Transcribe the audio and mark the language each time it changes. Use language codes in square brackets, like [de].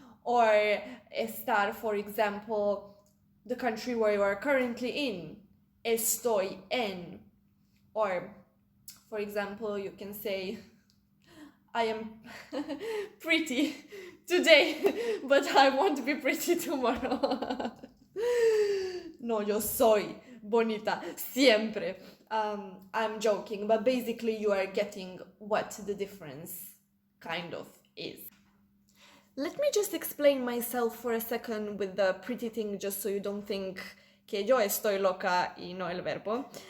[en] Or estar, for example, the country where you are currently in. [es] Estoy en. [en] Or, for example, you can say, I am pretty today, but I won't be pretty tomorrow. [es] No, yo soy bonita siempre. [en] I'm joking, but basically you are getting what the difference kind of is. Let me just explain myself for a second with the pretty thing, just so you don't think [es] que yo estoy loca y no el verbo.